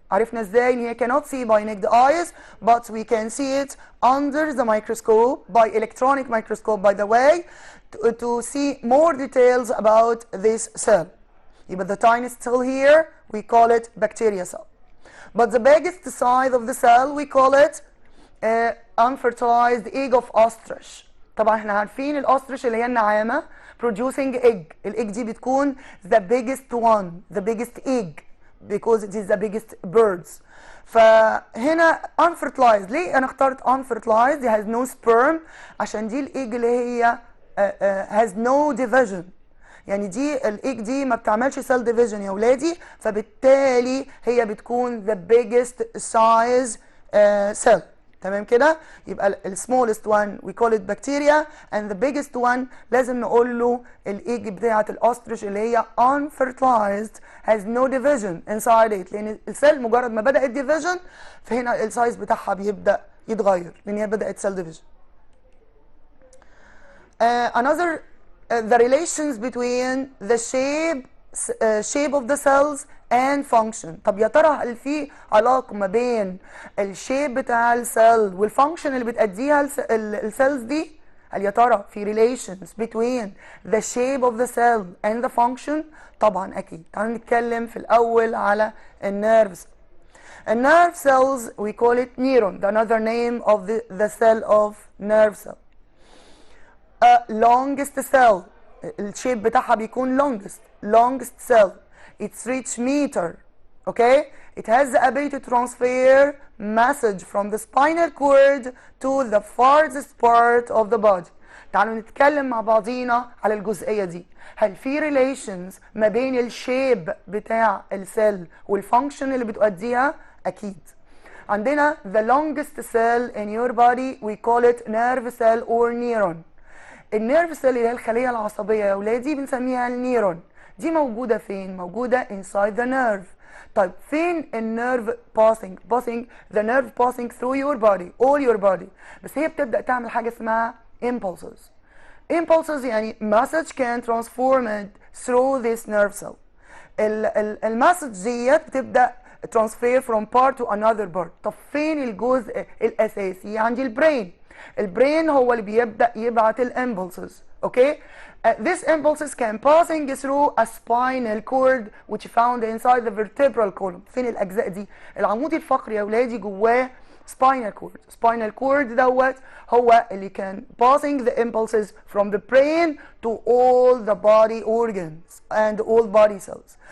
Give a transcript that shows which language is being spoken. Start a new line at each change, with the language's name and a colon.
Arabic: عرفنا ازاي ان هي
English: cannot see by naked eyes but we can see it under the microscope by electronic microscope by the way to see more details about this cell. يبقى the tiniest cell here we call it bacteria cell. But the biggest size of the cell we call it unfertilized egg of ostrich.
Arabic: طبعا احنا عارفين الاوستريش اللي هي النعامة
English: producing egg. الايج دي بتكون the biggest one, the biggest egg because it is the biggest birds.
Arabic: فهنا unfertilized. ليه انا اخترت unfertilized؟
English: it has no sperm
Arabic: عشان دي الايج اللي هي
English: has no division.
Arabic: يعني دي الايج دي ما بتعملش cell division يا ولادي، فبالتالي هي بتكون the biggest size cell. تمام كده؟ يبقى ال
English: smallest one we call it bacteria and the biggest one
Arabic: لازم نقول له الايج بتاعة الاوستريش اللي هي
English: unfertilized has no division inside it.
Arabic: لان السيل مجرد ما بدأت division فهنا السايز بتاعها بيبدأ يتغير لان هي بدأت cell division. Another
English: the relations between the shape of the cells and function.
Arabic: طب يا ترى هل في علاقة ما بين الشيب بتاع السيل والفانكشن اللي بتأديها السيلز دي؟ هل يا ترى في
English: relations between the shape of the cell and the function؟
Arabic: طبعا أكيد. تعالوا نتكلم في الأول على النيرفز.
English: النيرف cells we call it neuron, another name of the cell of nerve cell. longest cell,
Arabic: الشيب بتاعها بيكون
English: longest cell. It's reach meter. Okay? It has the ability to transfer message from the spinal cord to the farthest part of the body.
Arabic: تعالوا نتكلم مع بعضينا على الجزئية دي. هل في relations ما بين الشيب بتاع السيل والفانكشن اللي بتؤديها؟ أكيد.
English: عندنا the longest cell in your body we call it nerve cell or neuron.
Arabic: النيرف سيل اللي هي الخلية العصبية يا ولادي بنسميها النيرون. دي موجودة فين؟ موجودة
English: inside the nerve.
Arabic: طيب فين النيرف
English: passing the nerve passing through your body all your body.
Arabic: بس هي بتبدأ تعمل حاجة اسمها impulses يعني
English: message can transformed through this nerve cell.
Arabic: المسج ديت بتبدأ
English: transfer from part to another part.
Arabic: طب فين الجزء الأساسي؟ عندي البرين هو اللي بيبدأ يبعت الامبulses.
English: Okay? These impulses can passing through a spinal cord which found inside the vertebral column.
Arabic: فين الأجزاء دي؟ العمود الفقري يا ولادي جواه spinal cord دوت هو اللي كان
English: passing the impulses from the brain to all the body organs and all body cells.